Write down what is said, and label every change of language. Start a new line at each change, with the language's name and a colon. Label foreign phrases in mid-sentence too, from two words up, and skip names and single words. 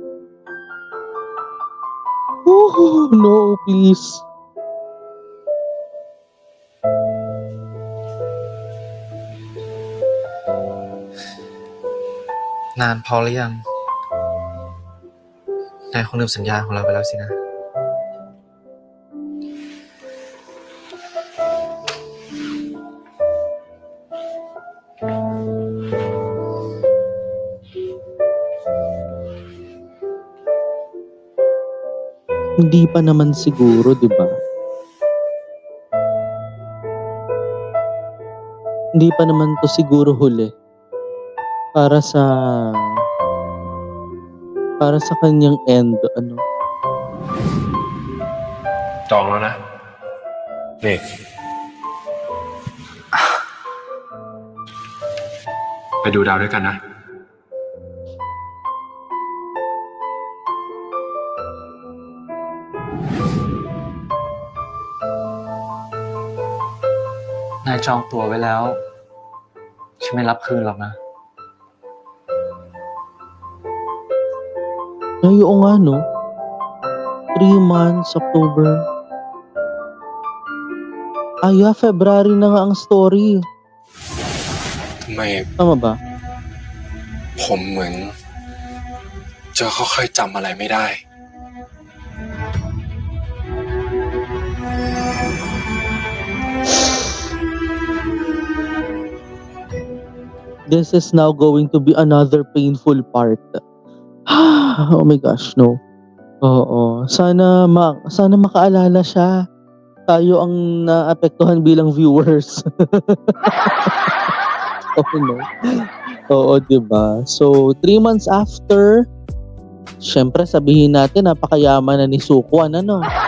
English: Oh no, please.
Thai: Nànพอหรือยังนายคงลืมสัญญาของเราไปแล้วสินะ
Filipino: Hindi pa naman siguro, di ba? Hindi pa naman to siguro huli para sa kanyang end, ano?
Thai: จองแล้วนะ นี่ ไปดูดาวด้วยกันนะ นายจองตั๋วไว้แล้วฉันไม่รับคืนหรอกนะ
Filipino: Ay, oo nga, no?
English: 3 months, October.
Filipino: February na nga ang story.
Thai: ทำไม
Filipino: Tama ba?
Thai: ผมเหมือนจะค่อยๆจำอะไรไม่ได้
English: This is now going to be another painful part. Oh my gosh, no.
Filipino: Oo. Sana makaalala siya. Tayo ang naapektuhan bilang viewers. Okay, no? Oo, diba? So,
English: 3 months after,
Filipino: syempre sabihin natin, napakayaman na ni Sukwon, ano?